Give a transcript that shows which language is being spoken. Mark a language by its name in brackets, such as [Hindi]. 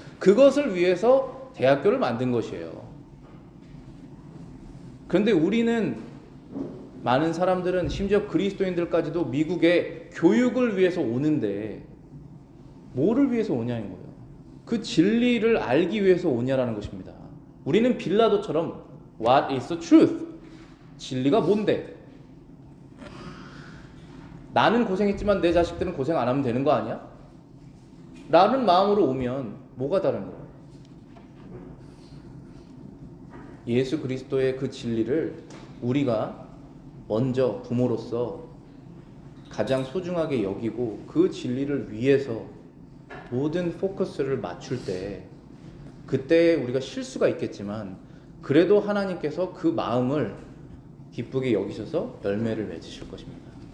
[Korean] 그것을 위해서 대학교를 만든 것이에요. 그런데 우리는, 많은 사람들은, 심지어 그리스도인들까지도 미국에 교육을 위해서 오는데 뭐를 위해서 오냐는 거예요. 그 진리를 알기 위해서 오냐라는 것입니다. 우리는 빌라도처럼 [English] What is the truth? [Korean] 진리가 뭔데? 나는 고생했지만 내 자식들은 고생 안 하면 되는 거 아니야? 라는 마음으로 오면 뭐가 다른 거예요? 예수 그리스도의 그 진리를 우리가 먼저 부모로서 가장 소중하게 여기고 그 진리를 위해서 모든 포커스를 맞출 때, 그때 우리가 실수가 있겠지만 그래도 하나님께서 그 마음을 기쁘게 여기셔서 열매를 맺으실 것입니다.